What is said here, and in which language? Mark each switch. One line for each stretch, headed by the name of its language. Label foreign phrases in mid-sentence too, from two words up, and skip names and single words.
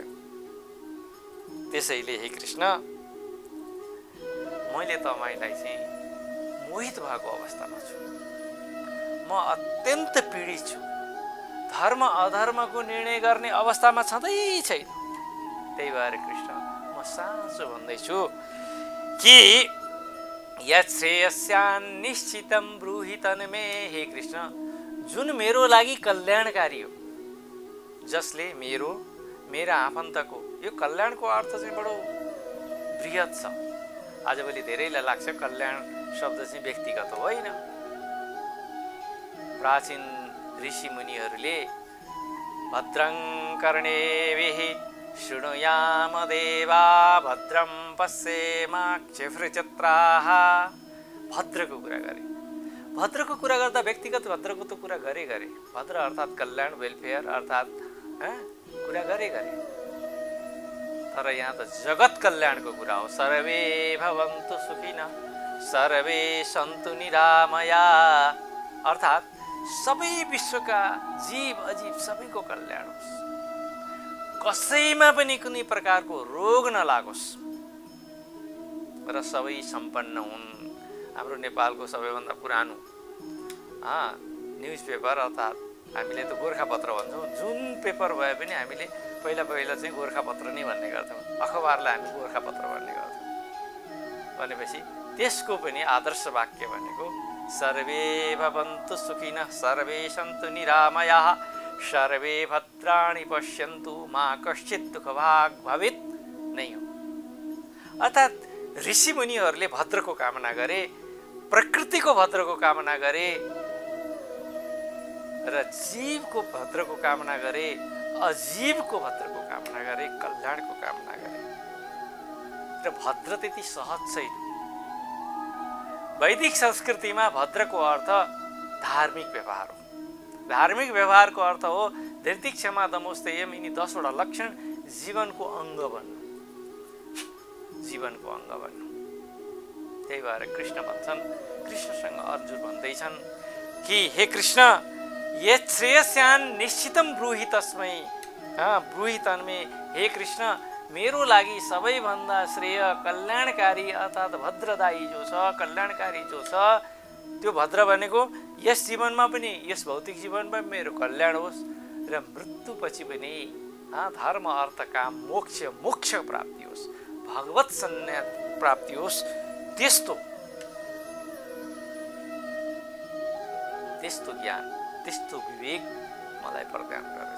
Nepali: त्यसैले हे कृष्ण, मैले तपाईँलाई चाहिँ मोहित भएको अवस्थामा छु। म अत्यन्त पीडित छु। धर्म अधर्मको निर्णय गर्ने अवस्थामा छँदै छैन। त्यही भएर कृष्ण, म साँचो भन्दैछु कि
Sanskrit: यश्रेयस्यान्निश्चितं ब्रूहि तन्मे।
Nepali: हे कृष्ण, जुन मेरो लागि कल्याणकारी हो, जसले मेरा आफन्तको, यो कल्याणको अर्थ चाहिँ बडो बृहत छ। आजभोलि धेरैलाई लाग्छ कल्याण शब्द चाहिँ व्यक्तिगत होइन। प्राचीन ऋषि मुनिहरूले
Sanskrit: भद्रं कर्णेभिः शृणुयाम देवा भद्रं पश्येमाक्षिभ्रजत्राः।
Nepali: भद्रको कुरा गरे। भद्रको कुरा गर्दा व्यक्तिगत भद्रको त कुरा गरे। भद्र अर्थात् कल्याण, वेलफेयर अर्थात् कुरा गरे। तर यहाँ त जगत कल्याणको कुरा हो।
Sanskrit: सर्वे भवन्तु सुखिनः सर्वे सन्तु निरामया।
Nepali: अर्थात् सबै विश्वका जीव अजीव सबैको कल्याण होस्। कसैमा पनि कुनै प्रकारको रोग नलागोस् र सबै सम्पन्न हुन्। हाम्रो नेपालको सबैभन्दा पुरानो
English: news paper
Nepali: अर्थात् हामीले त गोर्खापत्र भन्छौँ, जुन पेपर भए पनि हामीले पहिला चाहिँ गोर्खापत्र नै भन्ने गर्थ्यौँ, अखबारलाई हामी गोर्खापत्र भन्ने गर्थ्यौँ। भनेपछि त्यसको पनि आदर्श वाक्य भनेको
Sanskrit: सर्वे भवन्तु सुखिनः सर्वे सन्तु निरामयाः सर्वे भद्राणि पश्यन्तु मा कश्चित् दुःखभाग् भवेत्
Nepali: नै हो। अर्थात् ऋषिमुनिहरूले भद्रको कामना गरे, प्रकृतिको भद्रको कामना गरे र जीवको भद्रको कामना गरे, अजीवको भद्रको कामना गरे, कल्याणको कामना गरे। र भद्र त्यति सहज छैन। वैदिक संस्कृतिमा भद्रको अर्थ धार्मिक व्यवहार हो। धार्मिक व्यवहारको अर्थ हो
Sanskrit: धृति क्षमा दमोस्तयम,
Nepali: यिनी 10वटा लक्षण जीवनको अङ्ग बन्नु, जीवनको अङ्ग बन्नु। त्यही भएर कृष्ण भन्छन्, कृष्णसँग अर्जुन भन्दैछन् कि हे कृष्ण
Sanskrit: यत् श्रेयस्यान् निश्चितम ब्रूहि तस्मै ब्रूहि तन्मे।
Nepali: हे कृष्ण मेरो लागि सबैभन्दा श्रेय कल्याणकारी अर्थात् भद्रदायी जो छ, कल्याणकारी जो छ, त्यो भद्र भनेको यस जीवनमा पनि, यस भौतिक जीवनमा मेरो कल्याण होस् र मृत्युपछि पनि धर्म अर्थ काम मोक्ष प्राप्ति होस्, भगवत सन्यास प्राप्ति होस्, त्यस्तो ज्ञान, त्यस्तो विवेक मलाई प्रदान गरोस्।